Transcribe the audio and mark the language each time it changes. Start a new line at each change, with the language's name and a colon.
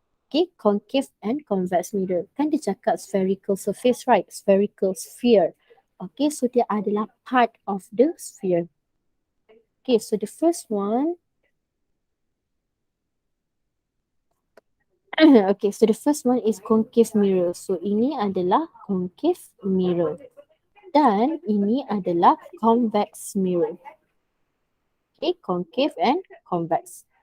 English: Okay, concave and convex mirror.
Malay: Kan dia cakap
English: spherical surface, right? Spherical sphere. Okay, so
Malay: dia adalah
English: part of the sphere. Okay, so the first one. Okay, so the first one is concave mirror.
Malay: So ini adalah concave mirror. Dan ini adalah convex mirror.
English: Okay, concave and convex.